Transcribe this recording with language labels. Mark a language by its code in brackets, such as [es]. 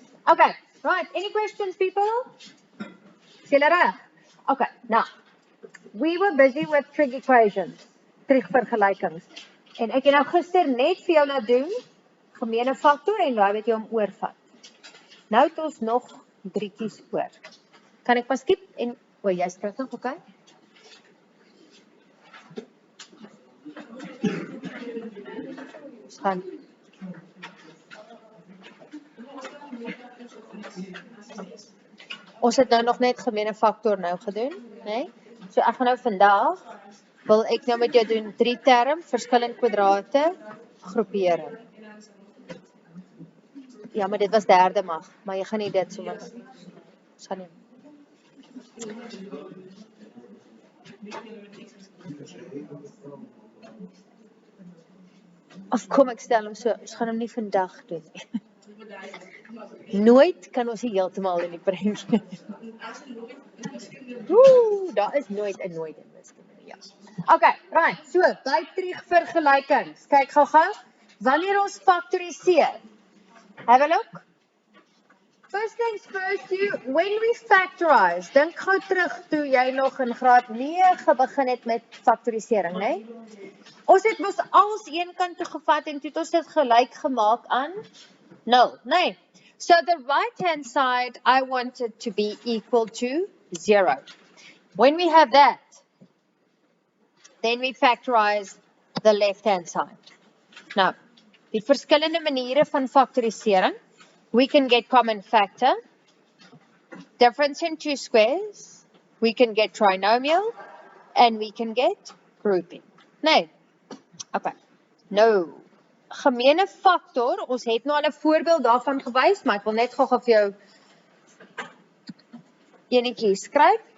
[en] Okay, right, any questions people? [af] Is julle reg? [en] Okay, now, we were busy with trig equations, trig vergelykings. [af] En ek het nou gister net vir jou laat doen, gemene faktor en raai wat jy hom oorvat. Nou het ons nog 3tjies oor. Kan ek maar skip en, jy is terug nog, okay? Ons gaan. Ons het nou nog net gemene faktor nou gedoen, nee? So ek gaan nou vandag, wil ek nou met jou doen 3 term, verskillende kwadrate, groepering. Ja, maar dit was derde mag, maar jy gaan nie dit so wat. Ons gaan nie. Of kom ek stel hom so, ons gaan hom nie vandag doen nie. Nooit kan ons nie heeltemal in die prentjie. Daar is nooit en nooit in wiskunde, ja. Okay, right, so, by trig vergelykings. Kyk gou-gou, wanneer ons faktoriseer. [en] Have a look. First things first, when we factorize, [af] dink gou terug toe jy nog in graad 9 begin het met faktorisering, né? Ons het mos als een kant toe gevat en toe het ons dit gelyk gemaak aan 0, né? [en] So the right-hand side, I want it to be equal to 0. When we have that, then we factorize the left-hand side. [af] Nou, die verskillende maniere van faktorisering. [en] We can get common factor, difference in 2 squares, we can get trinomial, and we can get grouping. [af] Nee, okay, nou, gemene factor, ons het nou al 'n voorbeeld daarvan gewys, maar ek wil net gou vir jou enetjie skryf.